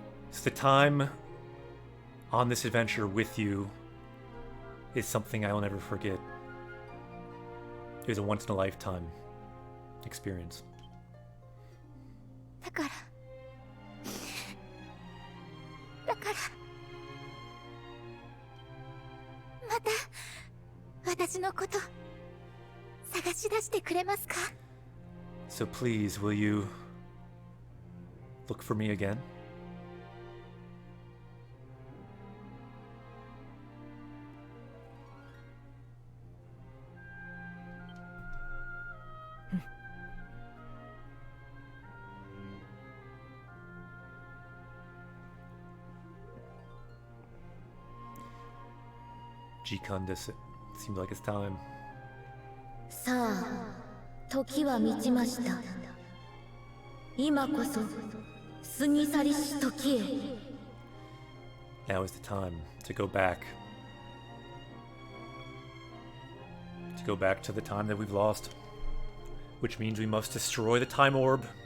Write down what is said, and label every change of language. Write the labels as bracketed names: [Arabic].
[English] So the time on this adventure with you is something I will never forget. It was a once-in-a-lifetime experience. [Japanese] だからまた私のこと探し出してくれますか? [English] So please, will you look for me again? [Japanese] Jikan desu. [English] Seems like it's time. [Japanese] さあ、時は満ちました。今こそ過ぎ去りし時へ。 [English] Now is the time to go back. To go back to the time that we've lost. Which means we must destroy the time orb.